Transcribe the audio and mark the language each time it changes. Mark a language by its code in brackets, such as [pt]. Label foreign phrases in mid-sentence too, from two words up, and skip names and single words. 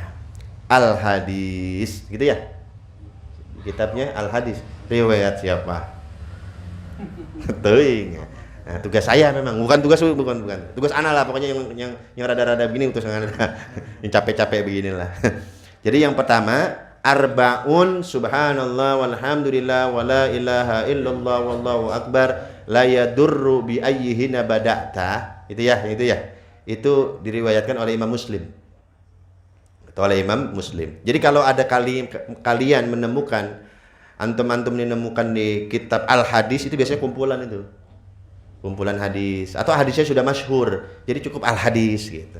[id] Al-Hadis, gitu ya kitabnya, Al-Hadis, riwayat siapa? Teuing. Nah, tugas saya memang bukan tugas ana lah, pokoknya yang rada-rada begini utus ana yang capek-capek beginilah. Jadi yang pertama, [ar] أربعون، سبحان الله والحمد لله ولا إله إلا الله والله أكبر، لا يضر بأيهن بدأت. [id] Itu ya. Itu diriwayatkan oleh Imam Muslim. Jadi kalau ada kalian menemukan, antum menemukan di kitab Al-Hadis, itu biasanya kumpulan hadis, atau hadisnya sudah masyhur, jadi cukup Al-Hadis gitu.